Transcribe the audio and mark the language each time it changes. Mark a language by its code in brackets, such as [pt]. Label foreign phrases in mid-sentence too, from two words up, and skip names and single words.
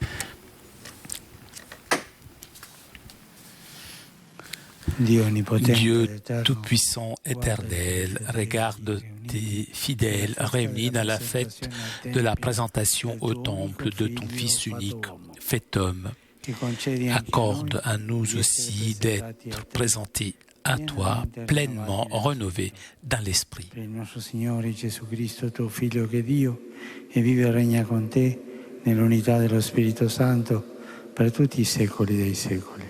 [fr] Dieu Tout-Puissant, éternel, regarde tes fidèles réunis dans la fête de la présentation au temple de ton Fils unique, fait homme. Accorde à nous aussi d'être présentés à toi, pleinement rénovés dans l'Esprit. [it] Per il nostro Signore Gesù Cristo, tuo Figlio che è Dio, e vive e regna con te nell'unità dello Spirito Santo per tutti i secoli dei secoli.